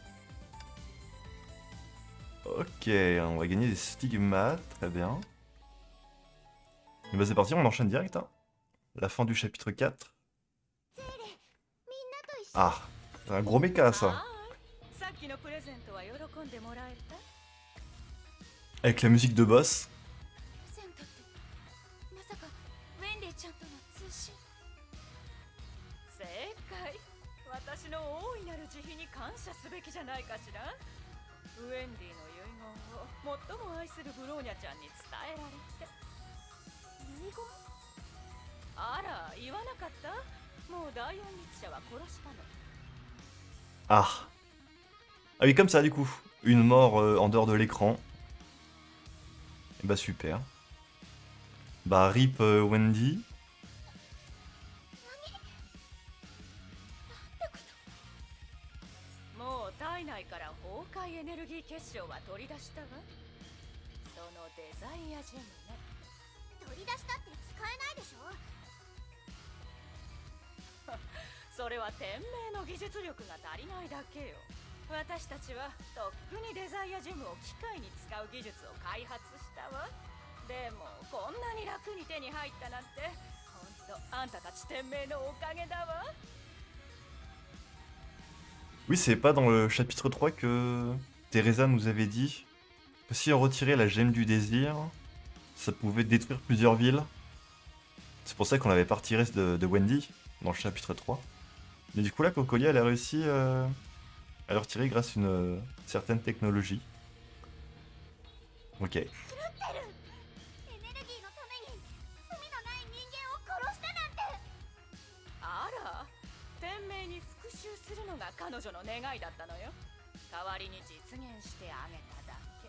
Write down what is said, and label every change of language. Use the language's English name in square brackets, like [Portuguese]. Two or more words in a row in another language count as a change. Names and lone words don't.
[French] Ok, on va gagner des stigmates, très bien. Et bah c'est parti, on enchaîne direct. Hein. La fin du chapitre 4. Ah, c'est un gros méca ça. Avec la musique de boss. [Japanese] 私の大いなる慈悲に感謝すべきじゃないかしら。ウェンディの遺言を最も愛するブローニャちゃんに伝えられて。遺言？あら、言わなかった？もう第四律者は殺したの。 [French] Ah. Ah oui, comme ça du coup. Une mort en dehors de l'écran. Et bah super. Bah rip Wendy. [Japanese] 体内から崩壊エネルギー結晶は取り出したわ。そのデザイアジェムね。取り出したって使えないでしょ。それは天命の技術力が足りないだけよ。私たちはとっくにデザイアジェムを機械に使う技術を開発したわ。でもこんなに楽に手に入ったなんて、ほんとあんたたち天命のおかげだわ。 [French] Oui, c'est pas dans le chapitre 3 que Teresa nous avait dit que si on retirait la gemme du désir, ça pouvait détruire plusieurs villes. C'est pour ça qu'on l'avait pas retiré de Wendy dans le chapitre 3. Mais du coup là, Cocolia, elle a réussi à le retirer grâce à une certaine technologie. Ok. [Japanese] エネルギーのために罪のない人間を殺したなんて。あら、天命に復讐するのが彼女の願いだったのよ。代わりに実現してあげただけ。